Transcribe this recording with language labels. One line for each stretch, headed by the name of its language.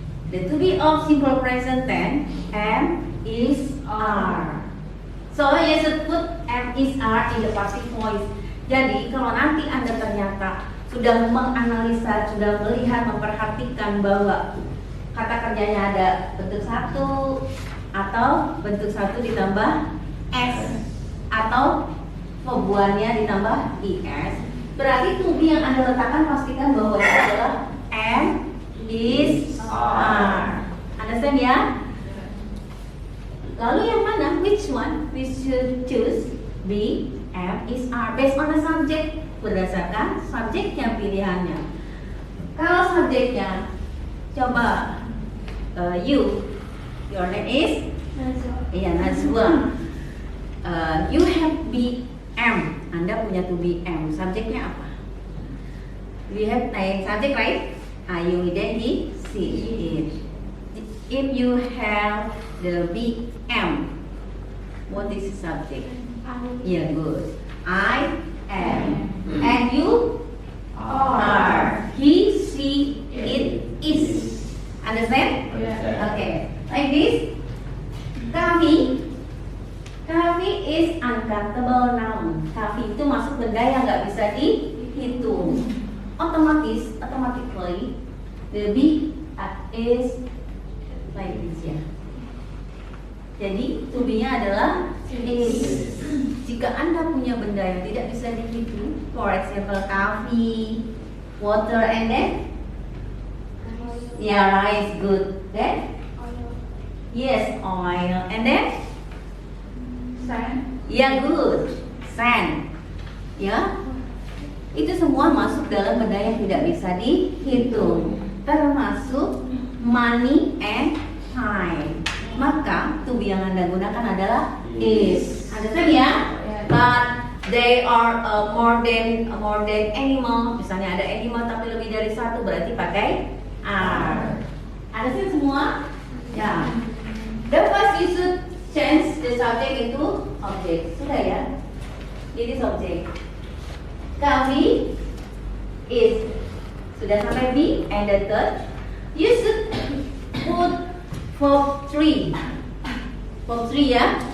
English: The to be of simple present tense am, is, are. So you should put am, is, are in the passive voice.
Indonesian: Jadi kalau nanti Anda ternyata sudah menganalisa, sudah melihat, memperhatikan bahwa kata kerjanya ada bentuk satu atau bentuk satu ditambah s atau verbuannya ditambah is, berarti to be yang Anda letakkan pastikan bahwa itu adalah am, is, are.
English: Understand ya?
Indonesian: Lalu yang mana?
English: Which one we should choose? Be, am, is, are based on the subject,
Indonesian: berdasarkan subjeknya pilihannya. Kalau subjeknya, coba
English: your name is?
Indonesian: Iya, Najwa.
English: You have be, am.
Indonesian: Anda punya to be, am. Subjeknya apa?
English: We have name subject, right? You, then he, she, it. If you have the be, am, what is the subject? Yeah, good. I am. And you are. He, she, it, is. Understand? Yeah. Okay. Like this. Kami. Kami is uncountable noun.
Indonesian: Kami itu masuk benda yang nggak bisa dihitung.
English: Automatically, the be is like this ya.
Indonesian: Jadi to be-nya adalah is. Jika Anda punya benda yang tidak bisa dihitung,
English: for example coffee, water, and then rice, good. Then yes, oil, and then Sand. ya, good. Sand. Ya.
Indonesian: Itu semua masuk dalam benda yang tidak bisa dihitung, termasuk
English: money and time.
Indonesian: Maka to be yang Anda gunakan adalah is.
English: Understand ya? But they are more than animal.
Indonesian: Misalnya ada animal tapi lebih dari satu, berarti pakai are.
English: Understand semua? Ya. The first you should change the subject into object.
Indonesian: Sudah ya?
English: Ini subject. Kami is. Sudah sampai be, and the third you should put verb 3. Verb 3 ya.